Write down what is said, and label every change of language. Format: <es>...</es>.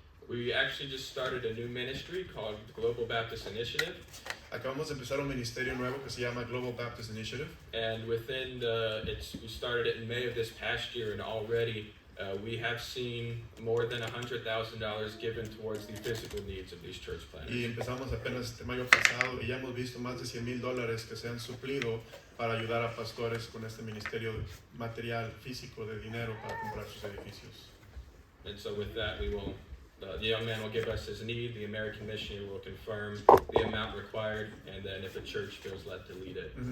<en>We actually just started a new ministry called Global Baptist Initiative.</en> <es>Acabamos de empezar un ministerio nuevo que se llama Global Baptist Initiative.</es> <en>And within we started it in May of this past year, and already we have seen more than $100,000 given towards the physical needs of these church planners.</en> <es>Y empezamos apenas este mayo pasado y ya hemos visto más de $100,000 que se han suplido para ayudar a pastores con este ministerio material, físico, de dinero para comprar sus edificios.</es> <en>And so with that, the young man will give us his need, the American missionary will confirm the amount required, and then if a church feels led to lead it.</en>